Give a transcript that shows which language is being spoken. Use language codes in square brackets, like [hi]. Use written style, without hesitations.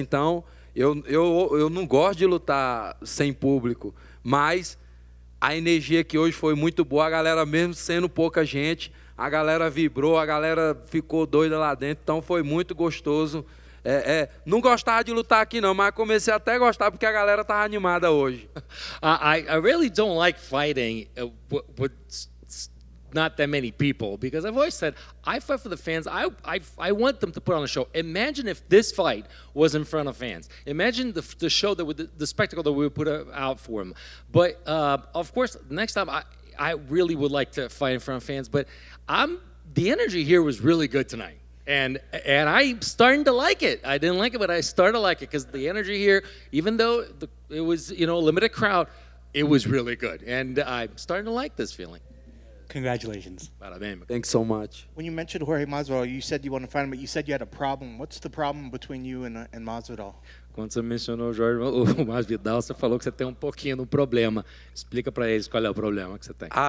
[pt] Então, eu não gosto de lutar sem público, mas a energia aqui hoje foi muito boa, a galera mesmo sendo pouca gente, a galera vibrou, a galera ficou doida lá dentro, então foi muito gostoso. Não gostava de lutar aqui não, mas comecei até a gostar porque a galera estava animada hoje. [en] I really don't like fighting with not that many people because I've always said I fight for the fans. I want them to put on a show. Imagine if this fight was in front of fans. Imagine the show the spectacle that we would put out for them. But of course, next time I really would like to fight in front of fans. But the energy here was really good tonight. And I'm starting to like it. I didn't like it, but I started to like it because the energy here, even though it was a limited crowd, it was really good. And I'm starting to like this feeling. Congratulations. [pt] Parabéns. [en] Thanks so much. When you mentioned Jorge Masvidal, you said you want to fight him, but you said you had a problem. What's the problem between you and Masvidal? [pt] Quando você mencionou o Masvidal, você falou que você tem um pouquinho de problema. Explica para eles qual é o problema que você tem.